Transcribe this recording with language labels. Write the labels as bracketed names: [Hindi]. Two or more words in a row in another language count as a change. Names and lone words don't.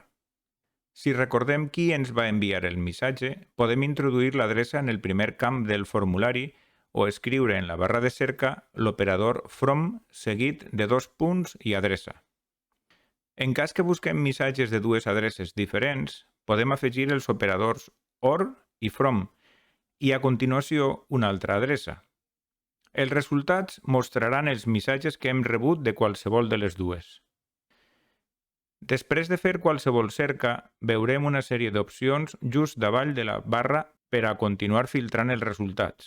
[Catalan] Si recordem qui ens va enviar el missatge, podem introduir l'adreça en el primer camp del formulari o escriure en la barra de cerca l'operador from seguit de 2 punts i adreça. En cas que busquem missatges de dues adreces diferents, podem afegir els operadors or i from i a continuació una altra adreça. Els resultats mostraran els missatges que hem rebut de qualsevol de les dues. Després de fer qualsevol cerca, veurem una sèrie d'opcions just davall de la barra per a continuar filtrant els resultats.